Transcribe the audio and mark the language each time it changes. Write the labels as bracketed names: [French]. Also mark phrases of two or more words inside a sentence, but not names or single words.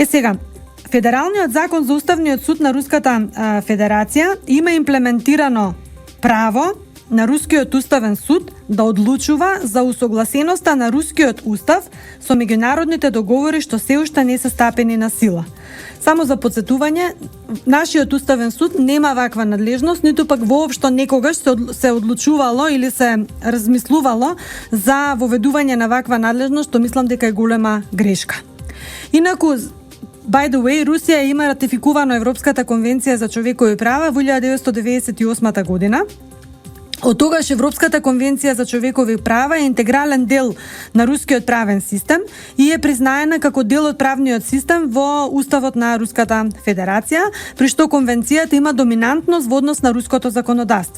[Macedonian] Сега, Федералниот закон за Уставниот суд на Руската Федерација има имплементирано право на Рускиот уставен суд да одлучува за усогласеноста на Рускиот устав со меѓународните договори што се уште не се стапени на сила. Само за подсетување, нашиот уставен суд нема ваква надлежност, ниту пак воопшто некогаш се одлучувало или се размислувало за воведување на ваква надлежност, што мислам дека е голема грешка. Инаку, [English] by the way, [Macedonian] Русија има ратификувано Европската конвенција за човекови права во 1998 година. Од тогаш Европската конвенција за човекови права е интегрален дел на рускиот правен систем и е признаена како дел од правниот систем во Уставот на Руската Федерација, при што конвенцијата има доминантност во однос на руското законодавство.